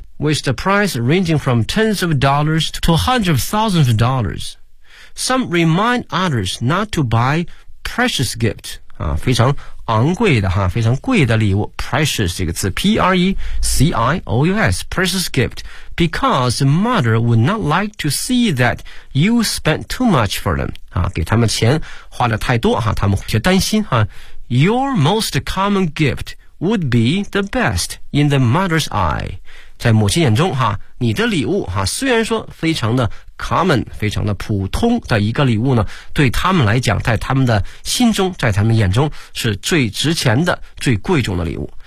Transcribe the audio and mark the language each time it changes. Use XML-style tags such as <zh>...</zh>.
<en>With the price ranging from tens of dollars to hundreds of thousands of dollars. Some remind others not to buy precious gifts.</en> <zh>啊，非常昂贵的哈，非常贵的礼物。</zh> <en>Precious</en> <zh>这个词</zh> <en>,P-R-E-C-I-O-U-S, precious gift. Because the mother would not like to see that you spent too much for them.</en> <zh>啊，给他们钱花了太多哈，他们会担心哈。</zh> <en>Your most common gift would be the best in the mother's eye.</en> <zh>在母亲眼中哈，你的礼物哈，虽然说非常的 common， 非常的普通的一个礼物呢，对他们来讲，在他们的心中，在他们眼中是最值钱的、最贵重的礼物。</zh>